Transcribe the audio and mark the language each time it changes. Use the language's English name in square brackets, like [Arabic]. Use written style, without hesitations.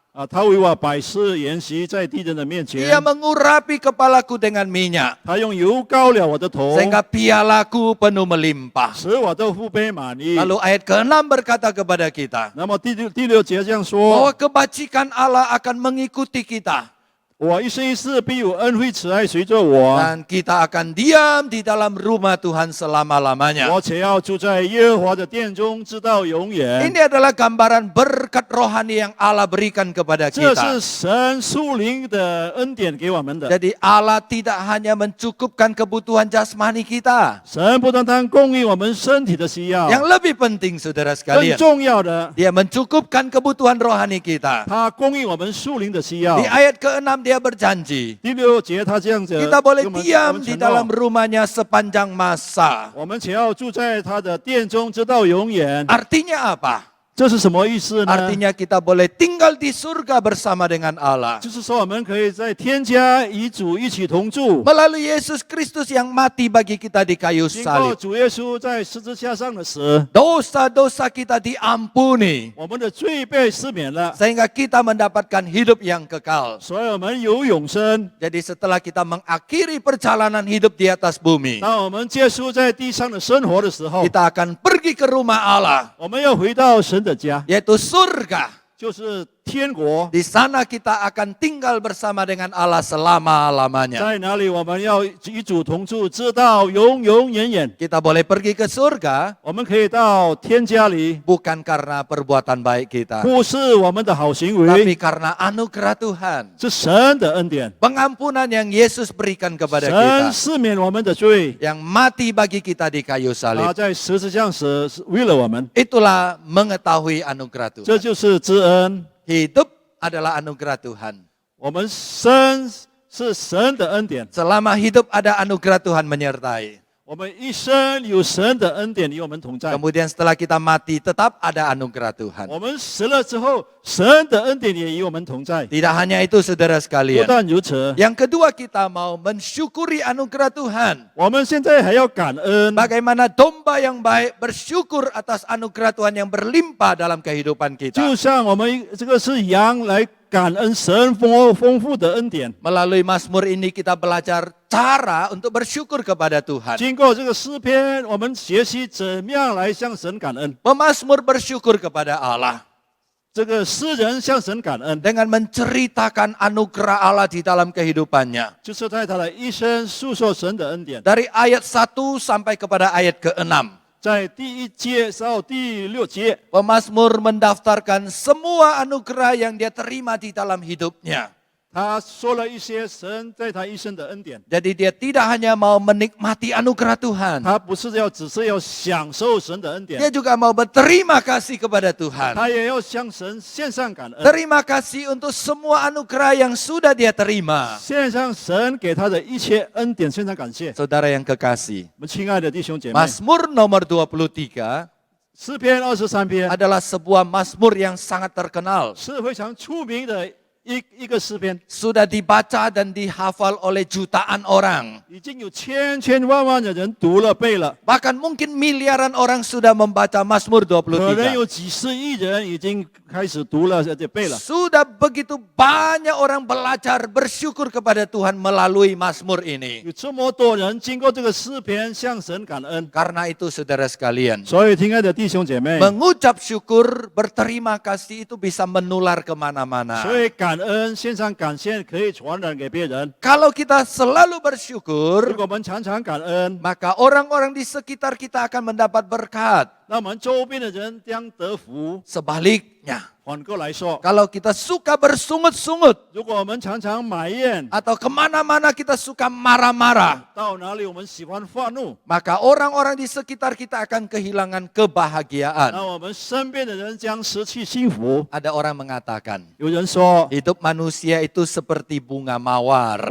[Chinese] 啊，他为我摆设筵席在敌人的面 [Indonesian] Dia [Chinese] 前， [Indonesian] mengurapi kepalaku dengan minyak, [Chinese] 他用油膏了我的头， [Indonesian] sehingga pialaku penuh melimpah. [Chinese] 使我的腹杯满溢。 [Indonesian] Lalu ayat ke-6 berkata kepada kita, [Chinese] 那么第六节这样 [Indonesian] bahwa [Chinese] 说， [Indonesian] kebajikan Allah akan mengikuti kita. [Chinese] 我一生一世必有恩惠慈爱随着我， [Indonesian] Dan kita akan diam di dalam rumah Tuhan selama-lamanya. [Chinese] 我且要住在耶和华的殿中，直到永远。 [Indonesian] Ini adalah gambaran berkat rohani yang Allah berikan kepada [Chinese] 这 [Indonesian] kita. [Chinese] 是神属灵的恩典给我们的。 [Indonesian] Jadi Allah tidak hanya mencukupkan kebutuhan jasmani kita. [Chinese] 神不单单供应我们身体的需要， [Indonesian] Yang lebih penting saudara [Chinese] 更 [Indonesian] sekalian, [Chinese] 重要的， [Indonesian] Dia mencukupkan kebutuhan rohani kita. [Chinese] 他供应我们属灵的需要 [Indonesian] Di。 ayat ke-6 dia berjanji, [Chinese] 第六节他这样子， [Indonesian] kita boleh [Chinese] 跟我们 [Indonesian] diam di dalam [Chinese] 诺 [Indonesian] rumahnya sepanjang masa. [Chinese] 我们且要住在他的殿中，直到永远。 [Indonesian] Artinya apa? [Chinese] 这是什么意思呢？ [Indonesian] Artinya kita boleh tinggal di surga bersama dengan Allah. [Chinese] 就是说，我们可以在天家与主一起同住， [Indonesian] Melalui Yesus Kristus yang mati bagi kita di kayu [Chinese] 经过 [Indonesian] salib. [Chinese] 主耶稣在十字架上的死， [Indonesian] Dosa-dosa kita diampuni. [Chinese] 我们的罪被赦免了， [Indonesian] Sehingga kita mendapatkan hidup yang kekal. [Chinese] 所以我们有永生。 [Indonesian] Jadi setelah kita mengakhiri perjalanan hidup di atas bumi, [Chinese] 当我们结束在地上的生活的时候， [Indonesian] kita akan pergi ke rumah Allah, [Chinese] 我们要回到神的家， [Indonesian] yaitu surga. [Chinese] 就是天国。 [Indonesian] Di sana kita akan tinggal bersama dengan Allah selama-lamanya. [Chinese] 在哪里？我们要与主同住，直到永永远远。 [Indonesian] Kita boleh pergi ke surga [Chinese] 我们可以到天家里， [Indonesian] bukan karena perbuatan baik kita, [Chinese] 不是我们的好行 [Indonesian] tapi [Chinese] 为， [Indonesian] karena anugerah Tuhan. [Chinese] 是神的恩典。 [Indonesian] Pengampunan yang Yesus berikan kepada [Chinese] 神 [Indonesian] kita, [Chinese] 赦免我们的罪， [Indonesian] yang mati bagi kita di kayu [Chinese] 他 [Indonesian] salib. [Chinese] 在十字架上死，是为了我们。 [Indonesian] Itulah mengetahui anugerah [Chinese] 这 [Indonesian] Tuhan. [Chinese] 就是知恩。 [Indonesian] Hidup adalah anugerah Tuhan. [Chinese] 我们生是神的恩典， [Indonesian] Selama hidup ada anugerah Tuhan menyertai. [Chinese] 我们一生有神的恩典与我们同在。 [Indonesian] Kemudian setelah kita mati tetap ada anugerah Tuhan. [Chinese] 我们死了之后，神的恩典也与我们同在。 [Indonesian] Tidak hanya itu saudara sekalian. [Chinese] 但如此， [Indonesian] Yang kedua kita mau mensyukuri anugerah Tuhan. [Chinese] 我们现在还要感恩。 [Indonesian] Bagaimana domba yang baik bersyukur atas anugerah Tuhan yang berlimpah dalam kehidupan [Chinese] 就 [Indonesian] kita. [Chinese] 像我们这个是羊来感恩神丰富的恩典。 [Indonesian] Melalui Mazmur ini kita belajar cara untuk bersyukur kepada Tuhan. [Chinese] 经过这个诗篇，我们学习怎么样来向神感恩。 [Indonesian] Pemazmur bersyukur kepada Allah [Chinese] 这个诗人向神感恩， [Indonesian] dengan menceritakan anugerah Allah di dalam kehidupannya. [Chinese] 就是在他的一生诉说神的恩典。 [Indonesian] Dari ayat 1 sampai kepada ayat ke-6. [Chinese] 在第一节到第六节， [Indonesian] Pemazmur mendaftarkan semua anugerah yang dia terima di dalam hidupnya. [Chinese] 他说了一些神在他一生的恩典。 [Indonesian] Jadi dia tidak hanya mau menikmati anugerah Tuhan. [Chinese] 他不是只是要享受神的恩典， [Indonesian] Dia juga mau berterima kasih kepada Tuhan. [Chinese] 他也要向神献上感恩， [Indonesian] Terima kasih untuk semua anugerah yang sudah dia terima. [Chinese] 献上神给他的一切恩典，献上感谢。 [Indonesian] Saudara yang kekasih, [Chinese] 我们亲爱的弟兄姐妹， [Indonesian] Mazmur nomor 23 [Chinese] 诗篇23篇 [Indonesian] adalah sebuah mazmur yang sangat terkenal. [Chinese] 是非常出名的一个诗篇， [Indonesian] Sudah dibaca dan dihafal oleh jutaan orang. [Chinese] 已经有千万万的人读了背了， [Indonesian] Bahkan mungkin miliaran orang sudah membaca Mazmur [Chinese] 可能 [Indonesian] 23. [Chinese] 有几十亿人已经开始读了，而且背了。 [Indonesian] Sudah begitu banyak orang belajar bersyukur kepada Tuhan melalui Mazmur ini. [Chinese] 有这么多人经过这个诗篇向神感恩， [Indonesian] Karena itu saudara sekalian, [Chinese] 所以亲爱的弟兄姐妹， [Indonesian] mengucap syukur, berterima kasih itu bisa menular kemana-mana. [Chinese] 所以感恩献上感谢可以传染给别人。 [Indonesian] Kalau kita selalu [Chinese] 如 [Indonesian] bersyukur, [Chinese] 果我们常常感恩， [Indonesian] maka orang-orang di sekitar kita akan mendapat berkat. [Chinese] 那我们周边的人将得福。 [Indonesian] Sebaliknya, [Chinese] 反过来说， [Indonesian] kalau kita suka bersungut-sungut, [Chinese] 如果我们常常埋怨， [Indonesian] atau kemana-mana kita suka marah-marah, [Chinese] 到哪里我们喜欢发怒， [Indonesian] maka orang-orang di sekitar kita akan kehilangan kebahagiaan. [Chinese] 那我们身边的人将失去幸福。 [Indonesian] Ada orang mengatakan, [Chinese] 有人说， [Indonesian] hidup manusia itu seperti bunga mawar.